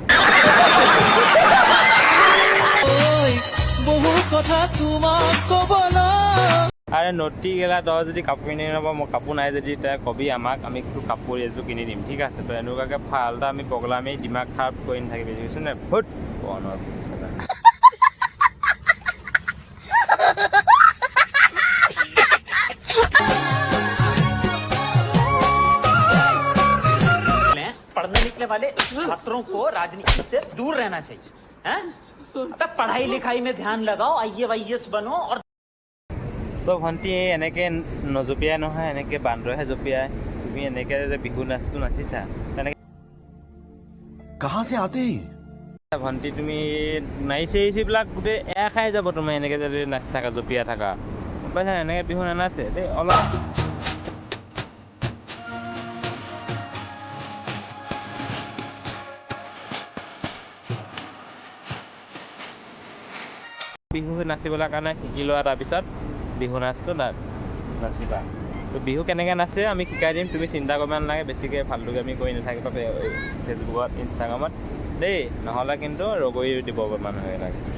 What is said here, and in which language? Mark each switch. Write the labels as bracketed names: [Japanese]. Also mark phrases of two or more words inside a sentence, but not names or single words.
[Assamese] বহু কথা তোমাক ক'বলৈ আৰে নটি গেলা তই যদি কাপোৰ কিনি নাপাওঁ মই কাপোৰ নাই যদি তাই কবি আমাক আমি কাপোৰ এযোৰ কিনি দিম ঠিক আছে তই এনেকুৱাকৈ ফাল্টা আমি পগলামি [Hindi] दिमाग खराब [Assamese] কৰি নাথাকিবি বুজিছ নে ভুত বনৰ [Hindi] पढ़ने निकले वाले छात्रों को राजनीति से दूर रहना चाहिए हैं? पढ़ाई लिखाई में ध्यान लगाओ IAS बनो और [Assamese] তো ভণ্টি এনেকৈ নজপিয়াই নহয় এনেকৈ বান্দৰহে জপিয়াই তুমি এনেকৈ যে বিহু নাচটো নাচিছা তেনেকৈ [Hindi] कहाँ से आते [Assamese] ভণ্টি তুমি নাচিবিলাক গোটেই এয়া খাই যাব তুমি এনেকৈ যদি নাচি থাকা জপিয়াই থাকা গম পাইছা এনেকৈ বিহু নানাচে দেই অলপ বিহু নাচিবলৈ কাৰণে শিকি লোৱা তাৰপিছত বিহু নাচটো নাচিবা তো বিহু কেনেকৈ নাচে আমি শিকাই দিম তুমি চিন্তা কৰিব নালাগে বেছিকৈ ফাল্টুকৈ আমি কৰি নাথাকিবা ফেচবুকত ইনষ্টাগ্ৰামত দেই নহ'লে কিন্তু ৰগৰি দিব মানুহে লাগে